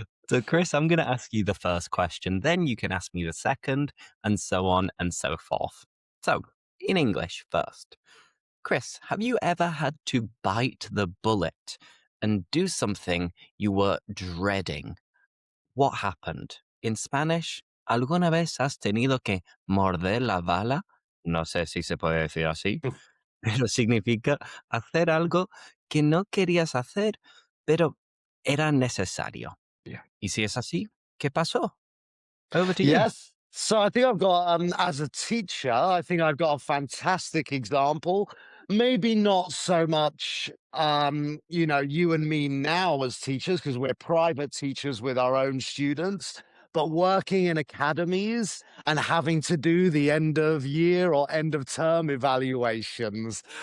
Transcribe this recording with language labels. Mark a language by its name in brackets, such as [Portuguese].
[English] So, Chris, I'm going to ask you the first question, then you can ask me the second, and so on and so forth. So, in English first, Chris, have you ever had to bite the bullet and do something you were dreading? What happened? In Spanish, [Spanish] ¿alguna vez has tenido que morder la bala? No sé si se puede decir así, pero significa hacer algo que no querías hacer, pero era necesario. [English] Yeah. [Spanish] Y si es así, ¿qué pasó? [English] Over to you. Yes. So I think I've got, as a teacher, I think I've got a fantastic example. Maybe not so much, you and me now as teachers, because we're private teachers with our own students, but working in academies and having to do the end of year or end of term evaluations.